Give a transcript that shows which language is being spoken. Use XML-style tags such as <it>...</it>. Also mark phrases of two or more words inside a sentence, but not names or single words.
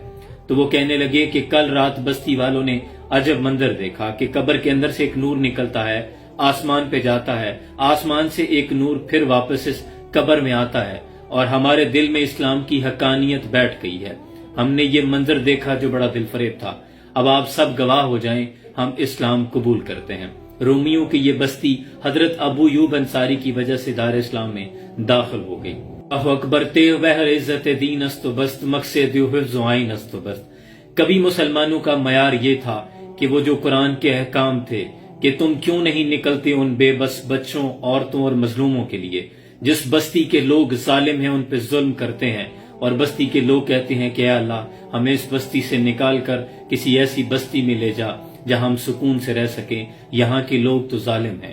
<ur>تو وہ کہنے لگے کہ کل رات بستی والوں نے عجب منظر دیکھا کہ قبر کے اندر سے ایک نور نکلتا ہے، آسمان پہ جاتا ہے، آسمان سے ایک نور پھر واپس اس قبر میں آتا ہے، اور ہمارے دل میں اسلام کی حقانیت بیٹھ گئی ہے۔ ہم نے یہ منظر دیکھا جو بڑا دل فریب تھا۔ اب آپ سب گواہ ہو جائیں، ہم اسلام قبول کرتے ہیں۔ رومیوں کی یہ بستی حضرت ابو ایوب انصاری کی وجہ سے دار اسلام میں داخل ہو گئی۔</ur> <ar>اللہ اکبر،</ar> <fa>تیغ بہر عزت دین است و بست، مقصد حفظ و عین است و بست۔</fa> <ur>کبھی مسلمانوں کا معیار یہ تھا کہ وہ جو قرآن کے احکام تھے کہ تم کیوں نہیں نکلتے ان بے بس بچوں، عورتوں اور مظلوموں کے لیے، جس بستی کے لوگ ظالم ہیں ان پہ ظلم کرتے ہیں، اور بستی کے لوگ کہتے ہیں کہ اے اللہ، ہمیں اس بستی سے نکال کر کسی ایسی بستی میں لے جا جہاں ہم سکون سے رہ سکیں، یہاں کے لوگ تو ظالم ہیں۔</ur>